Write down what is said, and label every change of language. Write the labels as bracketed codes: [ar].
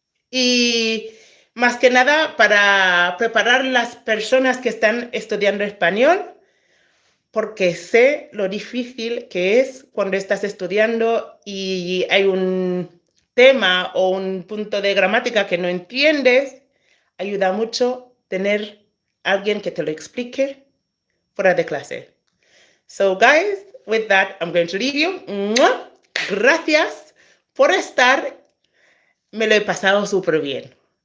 [es] Y más que nada para preparar las personas que están estudiando español, porque sé lo difícil que es cuando estás estudiando y hay un tema o un punto de gramática que no entiendes. Ayuda mucho tener alguien que te lo explique fuera de clase. [en] So, guys, with that, I'm going to leave you. [es] Gracias por estar. Me lo he pasado súper bien.